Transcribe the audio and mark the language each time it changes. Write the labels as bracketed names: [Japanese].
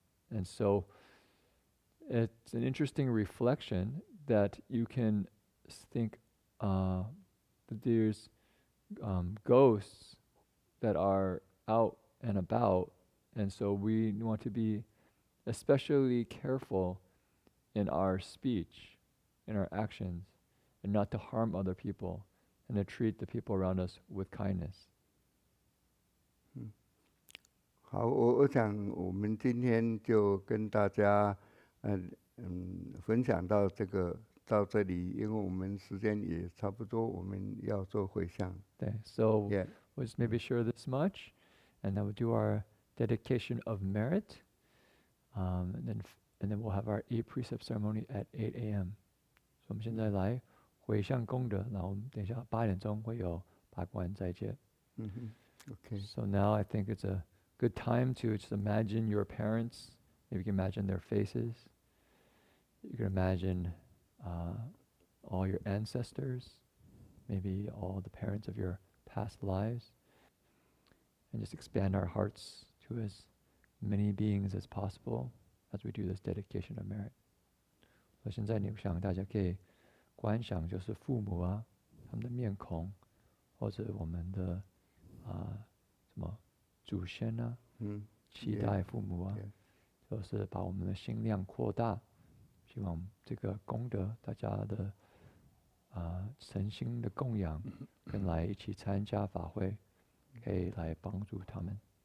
[English] And so it's an interesting reflection that you can think that there's ghosts that are out and about, and so we want to be especially careful in our speech, in our actions, and not to harm other people, and to treat the people around us with kindness. [Chinese] 好，我想我们今天就跟大家分享到这里，因为我们时间也差不多，我们要做回向。 [English] Okay, so we'll just maybe share this much, and then we'll do our dedication of merit, and then we'll have our 8 precept ceremony at 8 a.m. [Chinese] So 我们现在来回向功德，然后我们等一下8点钟会有八关斋戒。 [English] Okay. So now I think it's a good time to just imagine your parents. Maybe you can imagine their faces. You can imagine all your ancestors, maybe all the parents of your past lives, and just expand our hearts to as many beings as possible as we do this dedication of merit. [Chinese] 所以现在你想大家可以观想，就是父母啊，他们的面孔，或者我们的什么祖先啊，期待父母啊，就是把我们的心量扩大，希望这个功德大家的诚心的供养，跟来一起参加法会，可以来帮助他们。